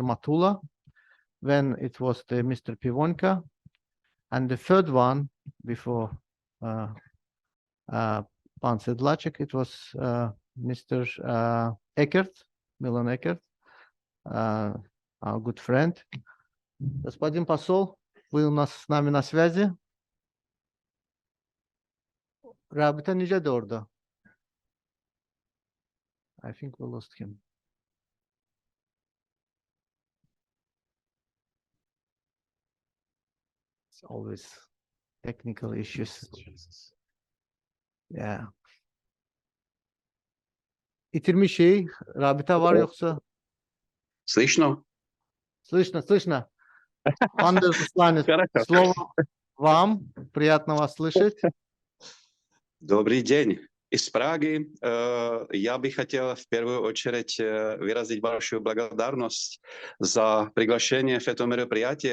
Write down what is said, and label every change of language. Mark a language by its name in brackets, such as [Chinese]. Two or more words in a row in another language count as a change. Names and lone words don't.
[English] Matula, then it was the Mr. Pivonka, and the third one before Pan Sedlacek, it was Mr. Eckert, Milan Eckert, our good friend. [Russian] Господин посол, вы у нас с нами на связи? [Azerbaijani] Rabita nice de orada? [English] I think we lost him. It's always technical issues. Yeah. [Azerbaijani] İtirmiş şey, Rabita var yoksa? [Russian] Слышно? Слышно. Андер Русланец, слово вам. Приятно вас слышать. Добрый день. из Праги. Я бы хотел в первую очередь выразить большую благодарность за приглашение в это мероприятие.